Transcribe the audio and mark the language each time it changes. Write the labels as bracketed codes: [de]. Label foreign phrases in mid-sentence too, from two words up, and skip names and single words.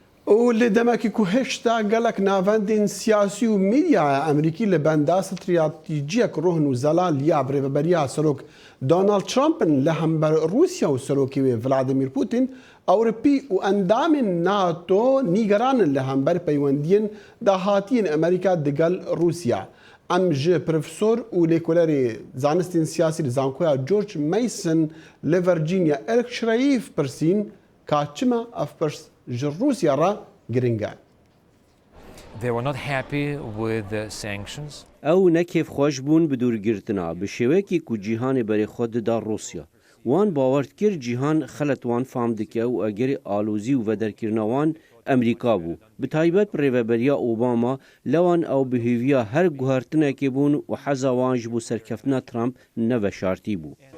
[ku] و li demekî ku hêşta gelek navendên siyasî û mîdya Emerîkî li benda stratejiyek rohin û zelal ya birêveberiya serok Donald Trump'in li hember Rûsya û serokê wê Vladimir Putin, Ewropî û endamên NATO nîgeranin li hember peywendiyên dahatiyên Amerîka digel Rûsya. Em ji profesor û lêkolerê zanistên siyasî li zankoya George Mason li Virginia Eric Schreif pirsîn ka çima ev pirs ji Rûsya re giring e. [en] They were not happy with the sanctions. [ku] Ew nekêf xweş bûn bi dûrgirtina bi şêwekê ku cîhanê berê xwe dida Rûsya. Wan bawer dikir cîhan xelet wan fam dike û egerê alozî û vederkirina wan Emerîka bû. Bi taybet bi rêveberiya Obama lewan ew bi hêviya her guhertinekê bûn û heza wan ji bo serkeftina Trump neveşartî bû.